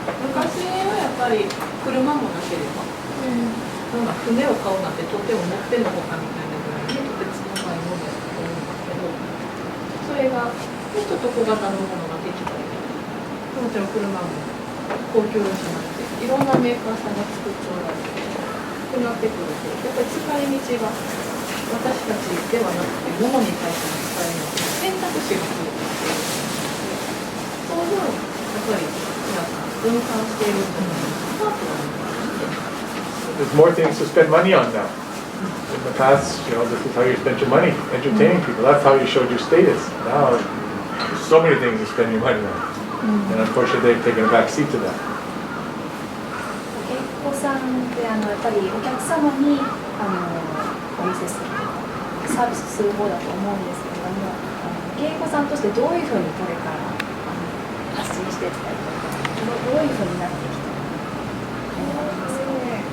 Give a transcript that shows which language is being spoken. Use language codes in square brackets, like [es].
[ja] 昔はやっぱり車もなければ、船を買うなんてとても持ってんのほかみたいなぐらいにとてつもないものだと思うんですけど、それがもうちょっと小型のものができたり、もちろん車も高級車になっていろんなメーカーさんが作っておられてとなってくると、やっぱり使い道が私たちではなくて物に対しての使い道、選択肢が増えてきている。その分やっぱり皆さん分散しているんじゃないかなとは思います。 [en] There's more things to spend money on now. In the past, this is how you spent your money, entertaining people. That's how you showed your status. Now, there's so many things to spend your money on. And unfortunately, they've taken a back seat to that. [ja] 芸妓さんってやっぱりお客様にお見せするサービスする方だと思うんですけれども、芸妓さんとしてどういうふうにこれから発信していきたいとか、どういうふうになっていきたいと思いますか？